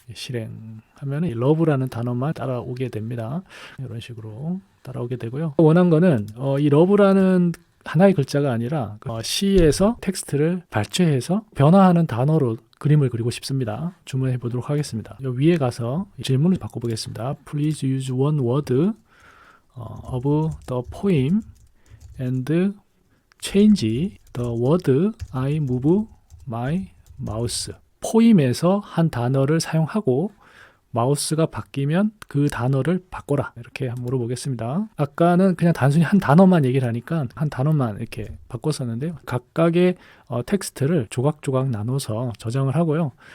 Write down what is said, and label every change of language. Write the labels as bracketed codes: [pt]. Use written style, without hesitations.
[ko] 실행하면 love라는 단어만 따라오게 됩니다. 이런 식으로 따라오게 되고요. 원한 거는 이 love라는 하나의 글자가 아니라 C에서 텍스트를 발췌해서 변화하는 단어로 그림을 그리고 싶습니다. 주문해 보도록 하겠습니다. 여기 위에 가서 질문을 바꿔보겠습니다. [en] Please use one word of the poem and change the word I move my mouse. [ko] 포임에서 한 단어를 사용하고 마우스가 바뀌면 그 단어를 바꿔라. 이렇게 물어보겠습니다. 아까는 그냥 단순히 한 단어만 얘기를 하니까 한 단어만 이렇게 바꿨었는데요. 각각의 텍스트를 조각조각 나눠서 저장을 하고요.